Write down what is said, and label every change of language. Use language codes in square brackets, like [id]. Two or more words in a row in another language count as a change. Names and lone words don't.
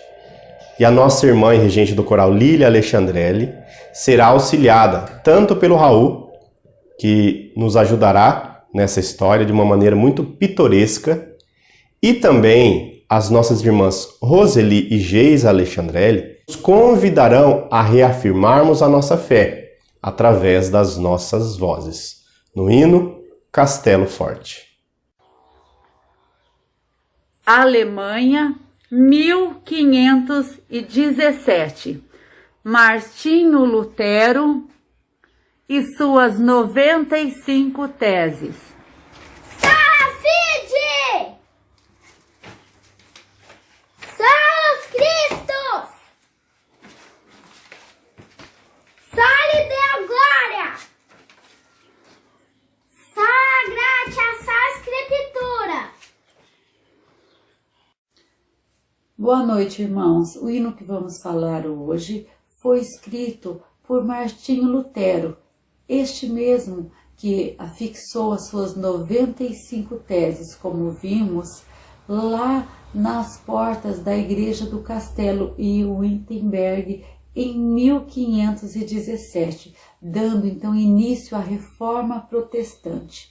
[pt] E a nossa irmã e regente do coral Lília Alexandrelli será auxiliada tanto pelo Raul, que nos ajudará nessa história de uma maneira muito pitoresca, e também as nossas irmãs Roseli e Geisa Alexandrelli nos convidarão a reafirmarmos a nossa fé através das nossas vozes, no hino Castelo Forte. Alemanha, 1517. Martinho Lutero e suas 95 teses. [la] Fide! Salus Christus! Soli Deo Glória! [pt] Sagrada Escritura! Boa noite, irmãos. O hino que vamos falar hoje foi escrito por Martinho Lutero, este mesmo que afixou as suas 95 teses, como vimos, lá nas portas da igreja do Castelo em Wittenberg em 1517, dando então início à Reforma Protestante.